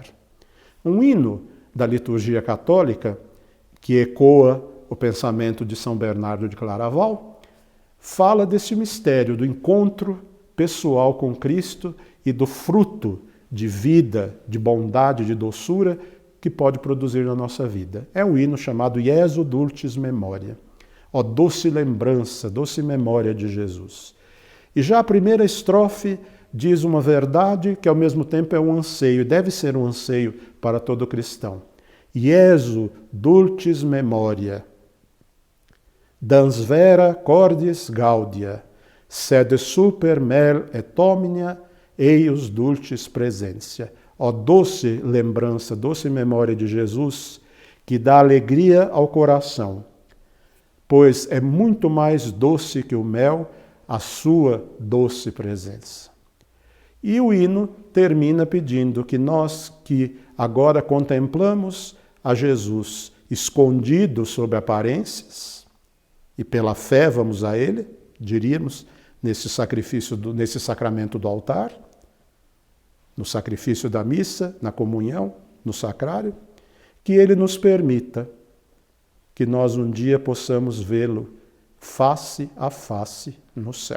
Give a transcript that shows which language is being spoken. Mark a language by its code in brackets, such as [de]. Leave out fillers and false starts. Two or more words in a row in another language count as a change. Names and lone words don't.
[pt] Um hino da liturgia católica, que ecoa o pensamento de São Bernardo de Claraval, fala desse mistério do encontro pessoal com Cristo e do fruto de vida, de bondade, de doçura que pode produzir na nossa vida. É um hino chamado Iesu Dulcis Memoria, ó doce lembrança, doce memória de Jesus. E já a primeira estrofe diz uma verdade que ao mesmo tempo é um anseio, deve ser um anseio para todo cristão. [la] Iesu Dulcis Memoria, dans vera cordis gaudia, sed super mel et omnia eius dulcis presentia. [pt] Ó doce lembrança, doce memória de Jesus, que dá alegria ao coração, pois é muito mais doce que o mel a sua doce presença. E o hino termina pedindo que nós que agora contemplamos a Jesus escondido sob aparências, e pela fé vamos a Ele, diríamos, nesse sacramento do altar, no sacrifício da missa, na comunhão, no sacrário, que Ele nos permita que nós um dia possamos vê-lo face a face no céu.